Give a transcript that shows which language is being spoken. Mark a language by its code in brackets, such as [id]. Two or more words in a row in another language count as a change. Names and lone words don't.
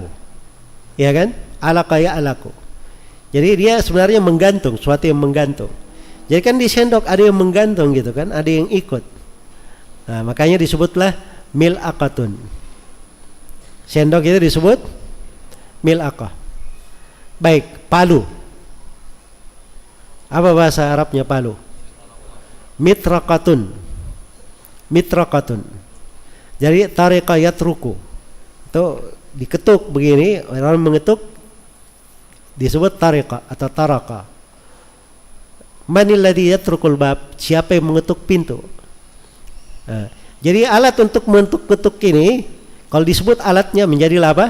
[id] Ya kan? [ar] علق يعلق. [id] Jadi dia sebenarnya menggantung, suatu yang menggantung. Jadi kan di sendok ada yang menggantung gitu kan, ada yang ikut. Nah, makanya disebutlah mil'aqatun. Sendok itu disebut mil'aqah. Baik, palu. Apa bahasa Arabnya palu? [ar] مطرقة مطرقة. Jadi طرق يطرق. [id] Itu diketuk begini, orang mengetuk disebut tariqa atau taraka. [ar] من الذي يطرق الباب, [id] siapa yang mengetuk pintu. Nah, jadi alat untuk mengetuk ini kalau disebut alatnya menjadi apa?